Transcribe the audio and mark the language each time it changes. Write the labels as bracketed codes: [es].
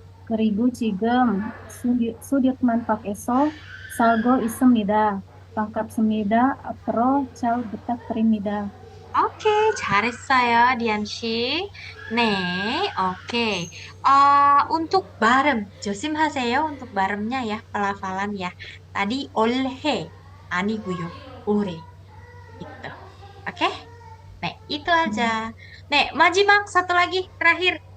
[ko] 그리고 지금 수디만팍에서 살고 있습니다. 반갑습니다. 앞으로 잘 부탁드립니다. 오케이, 잘했어요, 디안 씨. 네, 오케이. [id] Untuk 발음, [ko] 조심하세요. [id] untuk 발음nya ya, pelafalan ya. Tadi [ko] 올해 아니고요. [id] 올해. Gitu. Oke? 네, itu aja. 네, [ko] 마지막 [id] satu lagi, terakhir.